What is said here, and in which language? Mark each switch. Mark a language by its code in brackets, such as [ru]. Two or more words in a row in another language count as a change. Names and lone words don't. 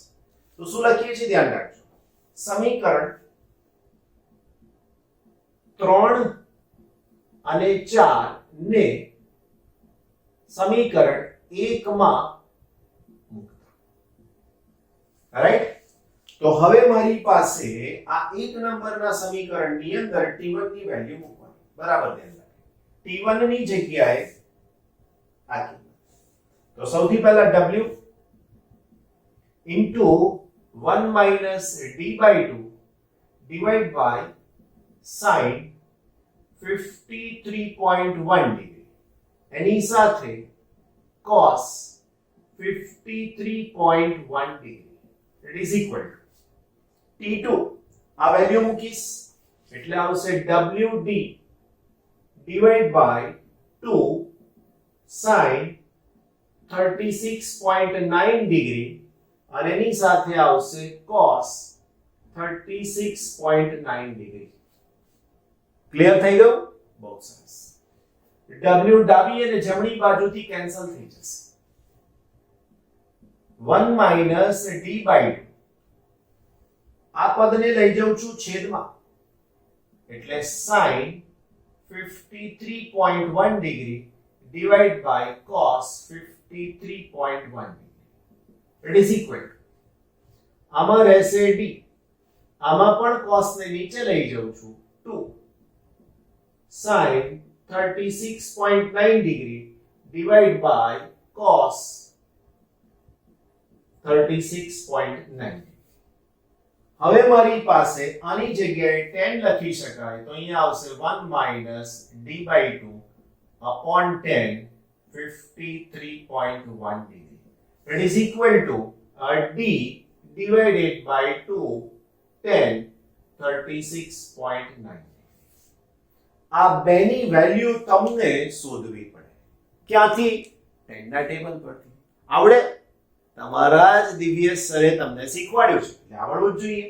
[gu] તો શું લખીએ છીએ ધ્યાન રાખજો. સમીકરણ 3 અને 4 ને સમીકરણ 1 માં મૂકતા. રાઈટ? તો હવે મારી પાસે આ 1 નંબરના સમીકરણની અંદર T1 ની વેલ્યુ મૂકવાની. બરાબર ધ્યાન રાખો. T1 ની જગ્યાએ આ કિંમત. તો સૌથી પહેલા [en] W into 1 minus d/2 divided by sin [gu] 53.1 degree એની સાથે [en] cos 53.1 degree that is equal to T2 [gu] આ વેલ્યુ મૂકીશ એટલે આવશે [en] WD divided by 2 sin 36.9 degree [gu] અને એની સાથે આવશે [en] cos 36.9 degree. [gu] ક્લિયર થઈ ગયું? બહુ સરસ. W ડાબી અને જમણી બાજુથી કેન્સલ થઈ જશે. 1 minus d/2 આ પદને લઈ જાઉં છું છેદમાં એટલે [en] sin 53.1 degree divided by cos 53.1 degree. It is equal to [gu] આમાં રહેશે d, આમાં પણ cos ને નીચે લઈ જાઉં છું [en] 2 sin 36.9 degree divided by cos 36.9. [gu] હવે મારી પાસે આની જગ્યાએ tan લખી શકાય તો અહીંયા આવશે [en] 1 minus d/2 upon tan 53.1 degree. It is equal to d divided by 2 tan 36.9. [gu] આ બેની વેલ્યુ તમને શોધવી પડે. ક્યાંથી? tan ના ટેબલ પરથી. આવડે? તમારા જ દિવ્યેશ સરે તમને શીખવાડ્યું છે એટલે આવડવું જ જોઈએ.